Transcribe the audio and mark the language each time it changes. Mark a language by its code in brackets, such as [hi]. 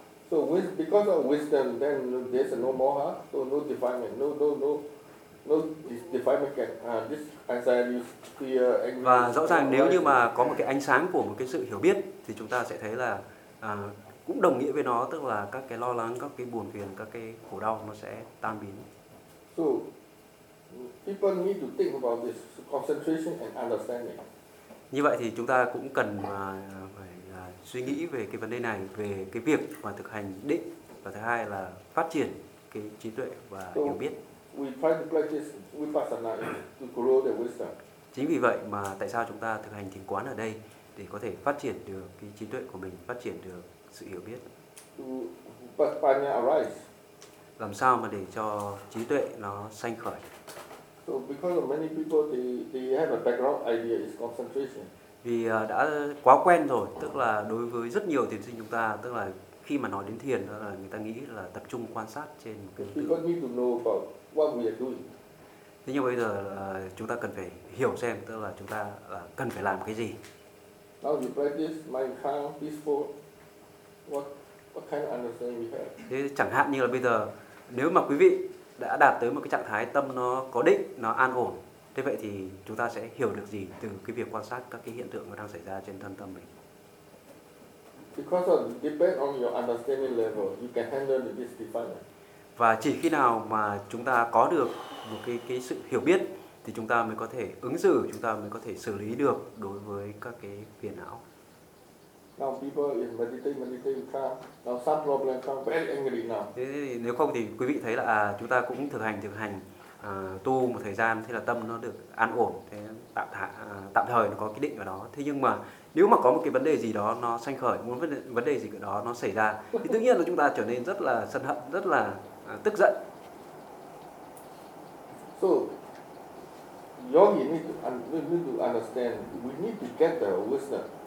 [en] So because of wisdom, then there's no moha, so no defilement, no defilement can this anxiety, fear, anger. [vi] Và rõ ràng nếu như mà có một cái ánh sáng của một cái sự hiểu biết, thì chúng ta sẽ thấy là cũng đồng nghĩa với nó, tức là các cái lo lắng, các cái buồn phiền, các cái khổ đau nó sẽ tan biến. [en] So people need to think about this concentration and understanding. [vi] Như vậy thì chúng ta cũng cần phải suy nghĩ về cái vấn đề này, về cái việc mà thực hành định, và thứ hai là phát triển cái trí tuệ và hiểu biết. [en] We try to practice Vipassana to grow the wisdom. [vi] Chính vì vậy mà tại sao chúng ta thực hành thiền quán ở đây, để có thể phát triển được cái trí tuệ của mình, phát triển được sự hiểu biết. [en] Vipassana arise. [vi] Làm sao mà để cho trí tuệ nó sanh khởi? [en] So because of many people they have a background idea is concentration. [vi] Vì đã quá quen rồi, tức là đối với rất nhiều thiền sinh chúng ta, tức là khi mà nói đến thiền là người ta nghĩ là tập trung quan sát trên một cái. [en] Because need to know about what we are doing. [vi] Thế nhưng bây giờ chúng ta cần phải hiểu xem, tức là chúng ta cần phải làm cái gì. [en] Now you practice mind calm, peaceful. What kind of understanding we have? [vi] Thế chẳng hạn như là bây giờ nếu mà quý vị đã đạt tới một cái trạng thái tâm nó có định, nó an ổn, thế vậy thì chúng ta sẽ hiểu được gì từ cái việc quan sát các cái hiện tượng nó đang xảy ra trên thân tâm mình? [en] Because of depend on your understanding level, you can handle this defilement. [vi] Và chỉ khi nào mà chúng ta có được một cái sự hiểu biết thì chúng ta mới có thể ứng xử, chúng ta mới có thể xử lý được đối với các cái phiền não. [en] Now people is meditating, calm. Now some problem come, very angry now. [vi] Thế nếu không thì quý vị thấy là chúng ta cũng thực hành tu một thời gian, thế là tâm nó được an ổn, thế tạm thời nó có cái định ở đó. Thế nhưng mà nếu mà có một cái vấn đề gì đó nó sanh khởi, muốn vấn đề gì đó nó xảy ra, thì tự nhiên là chúng ta trở nên rất là sân hận, rất là tức giận. [en] So yogi need to understand, we need to get the wisdom.